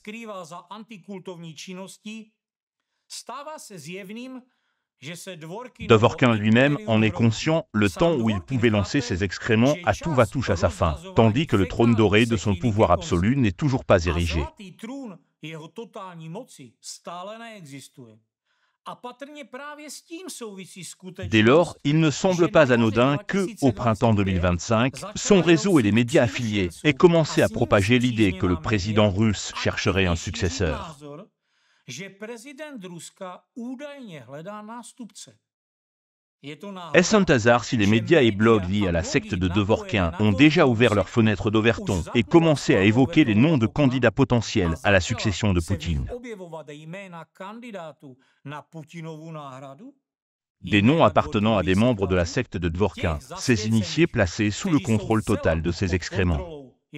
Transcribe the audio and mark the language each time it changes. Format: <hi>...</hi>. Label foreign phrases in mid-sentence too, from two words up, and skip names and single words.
<fr>Dvorkin lui-même en est conscient, le temps où il pouvait lancer ses excréments à tout va touche à sa fin, tandis que le trône doré de son pouvoir absolu n'est toujours pas érigé.</fr> <cs>jeho totální moci stále neexistuje. A patrně právě s tím souvisí skutečnost.</cs> <fr>Dès lors, il ne semble pas anodin que, au printemps 2025, son réseau et les médias affiliés aient commencé à propager l'idée que le président russe chercherait un successeur.</fr> <cs>Že prezident Ruska údajně hledá nástupce.</cs> <fr>Est-ce un hasard si les médias et blogs liés à la secte de Dvorkin ont déjà ouvert leurs fenêtres d'Overton et commencé à évoquer les noms de candidats potentiels à la succession de Poutine? Des noms appartenant à des membres de la secte de Dvorkin, ces initiés placés sous le contrôle total de ses excréments.</fr>